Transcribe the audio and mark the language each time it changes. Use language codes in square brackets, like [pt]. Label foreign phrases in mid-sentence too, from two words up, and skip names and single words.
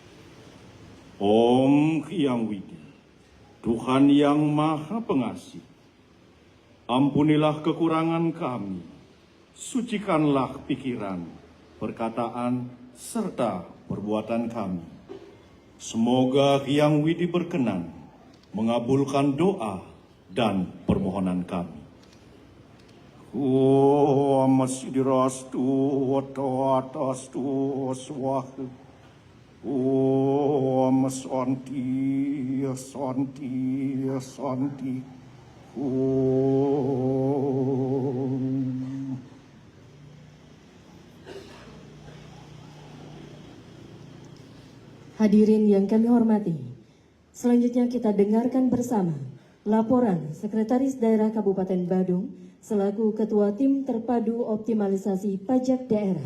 [id] Om Hyang Widi, Tuhan yang Maha Pengasih, ampunilah kekurangan kami, sucikanlah pikiran, perkataan, serta perbuatan kami. Semoga Hyang Widi berkenan mengabulkan doa dan permohonan kami. [sa] ॐ सिद्धिरस्तु तदस्तु स्वाहा. ॐ शान्ति शान्ति शान्ति. Om. [id] Hadirin yang kami hormati, selanjutnya kita dengarkan bersama laporan Sekretaris Daerah Kabupaten Badung selaku Ketua Tim Terpadu Optimalisasi Pajak Daerah.